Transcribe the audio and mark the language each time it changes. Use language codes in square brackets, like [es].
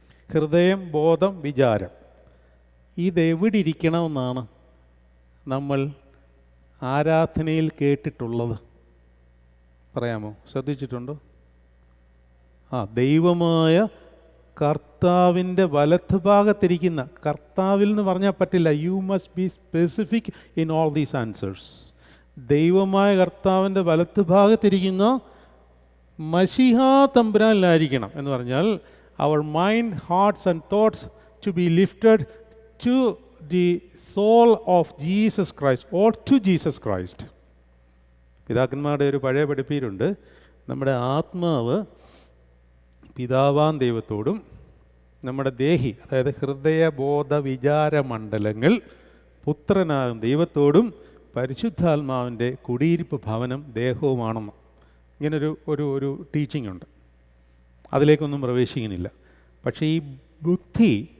[ml] ഹൃദയം, ബോധം, വിചാരം ഇതെവിടെ ഇരിക്കണമെന്നാണ് നമ്മൾ ആരാധനയിൽ കേട്ടിട്ടുള്ളത്? പറയാമോ? ശ്രദ്ധിച്ചിട്ടുണ്ടോ? ദൈവമായ കർത്താവിൻ്റെ വലത്ത് ഭാഗത്തിരിക്കുന്ന, കർത്താവിൽ എന്ന് പറഞ്ഞാൽ പറ്റില്ല, [en] You must be specific in all these answers. [ml] ദൈവമായ കർത്താവിൻ്റെ വലത്ത് ഭാഗത്തിരിക്കുന്ന മശിഹാ തമ്പുരാനിലായിരിക്കണം എന്ന് പറഞ്ഞാൽ [en] our mind, hearts and thoughts to be lifted to the soul of Jesus Christ or to Jesus Christ. [ml] പിതാക്കന്മാരുടെ ഒരു പഴയ പഠിപ്പീരുണ്ട്. നമ്മുടെ ആത്മാവ് പിതാവാൻ ദൈവത്തോടും നമ്മുടെ ദേഹി, അതായത് ഹൃദയ ബോധ വിചാര മണ്ഡലങ്ങൾ പുത്രനാകും ദൈവത്തോടും പരിശുദ്ധാത്മാവിൻ്റെ കുടിയിരിപ്പ് ഭവനം ദേഹവുമാണെന്ന് ഇങ്ങനൊരു ഒരു ടീച്ചിങ് ഉണ്ട്. അതിലേക്കൊന്നും പ്രവേശിക്കുന്നില്ല. പക്ഷേ ഈ ബുദ്ധി